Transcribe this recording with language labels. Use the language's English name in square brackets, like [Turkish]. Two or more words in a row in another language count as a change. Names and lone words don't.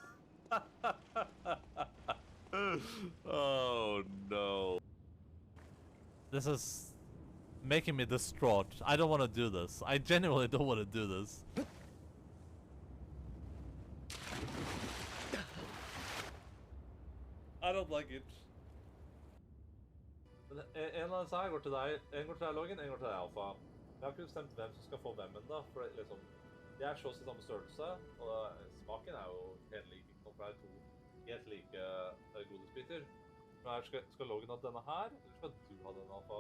[English] Oh no. This is making me distraught. I don't want to do this. I genuinely don't want to do this. I don't like it. [Norwegian] En eller annen sak går til deg, en går til deg Loggen, en går til deg Alfa. Jeg har ikke bestemt hvem som skal få hvem enda, for liksom, de er så i samme størrelse, og smaken er jo helt lik, ikke noe, for det er to helt like godisbiter. Men skal Loggen ha denne her, eller skal du ha den Alfa?